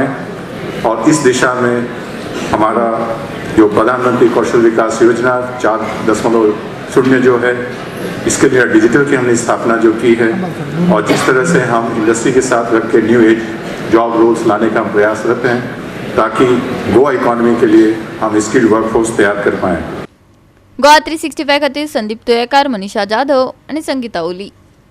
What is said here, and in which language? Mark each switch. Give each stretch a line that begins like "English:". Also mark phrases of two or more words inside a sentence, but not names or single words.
Hindi: और इस दिशा में हमारा जो प्रधानमंत्री कौशल विकास योजना 4.0 जो है, इसके लिए डिजिटल की हमने स्थापना जो की है, और जिस तरह से हम इंडस्ट्री के साथ रख के
English: new age job roles
Hindi: लाने का हम प्रयासरत हैं, ताकि गोवा इकॉनमी के लिए हम
English: skilled workforce
Hindi: तैयार कर पाएँ।
Konkani: गोवा 365 खातीर संदीप तुयेकार, मनीषा जाधव आणि संगीता ओली।